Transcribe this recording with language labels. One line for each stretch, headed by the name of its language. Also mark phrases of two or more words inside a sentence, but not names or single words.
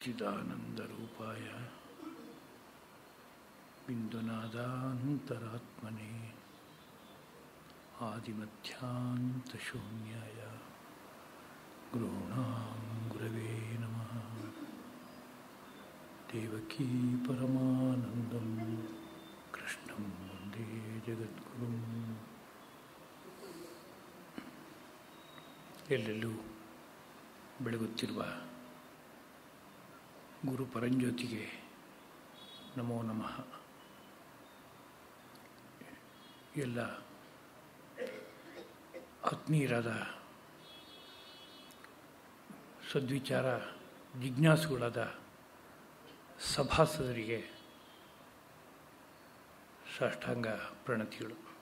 Sanskrit: सच्चिदानन्दरूपाय बिन्दुनादान्तरात्मने आदिमध्यान्तशून्याय गुरूणां गुरवे नमः। देवकी परमानन्दं कृष्णं वन्दे जगद्गुरुम्।
Kannada: ಎಲ್ಲೆಲ್ಲೂ ಬೆಳಗುತ್ತಿರುವ ಗುರು ಪರಂಜ್ಯೋತಿಗೆ
Sanskrit: ನಮೋ ನಮಃ.
Kannada: ಎಲ್ಲ ಆತ್ಮೀಯರಾದ ಸದ್ವಿಚಾರ ಜಿಜ್ಞಾಸುಗಳಾದ ಸಭಾಸದರಿಗೆ ಸಾಷ್ಟಾಂಗ ಪ್ರಣತಿಗಳು.